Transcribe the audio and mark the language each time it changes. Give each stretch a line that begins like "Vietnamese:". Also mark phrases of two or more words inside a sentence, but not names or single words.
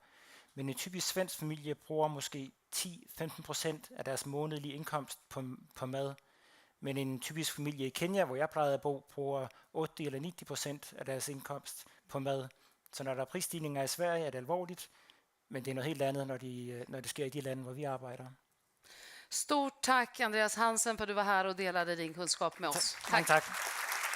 Danish: Men en typisk svensk familie bruger måske 10-15% af deres månedlige indkomst på mad. Men en typisk familie i Kenya, hvor jeg plejede at bo, bruger 80 eller 90% af deres indkomst på mad. Så når der er prisstigninger i Sverige, er det alvorligt, men det er noget helt andet, når det sker i de lande, hvor vi arbejder.
Swedish: Stort tack Andreas Hansen för att du var här och delade din kunskap med oss. Tack.